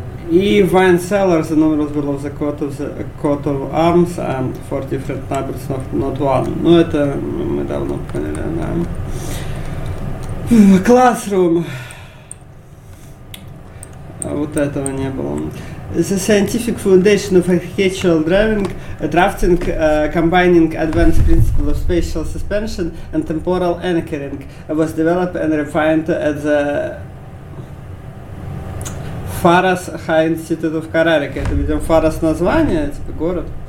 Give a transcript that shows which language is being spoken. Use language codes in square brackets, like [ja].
[en] И Wine Cellar, the numbers below the coat of arms and four different numbers of not one. [ru] Ну, это мы давно поняли, да. [en] Classroom. [ru] Вот этого не было. [en] The scientific foundation of architectural drafting, combining advanced principles of spatial suspension and temporal anchoring, was developed and refined at the... Фарас High Institute of Карарика. [ru] Это, видимо, Фарас название, типа город.